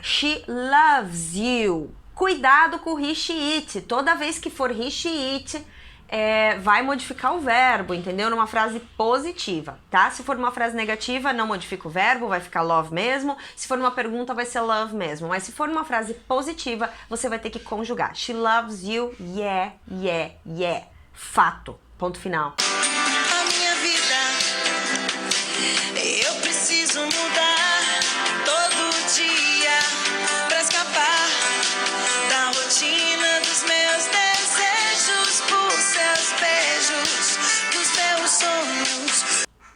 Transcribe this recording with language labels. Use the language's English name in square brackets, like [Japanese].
[English] She loves you. [Portuguese] Cuidado com o he, she, it. Toda vez que for he, she, it, vai modificar o verbo, entendeu? Numa frase positiva, tá? Se for uma frase negativa, não modifica o verbo, vai ficar love mesmo. Se for uma pergunta, vai ser love mesmo. Mas se for uma frase positiva, você vai ter que conjugar. [English] She loves you, yeah, yeah, yeah. [Portuguese] Fato. Ponto final. A minha vida, eu preciso mudar todo dia pra escapar da rotina dos meus desejos, por seus beijos, dos meus sonhos.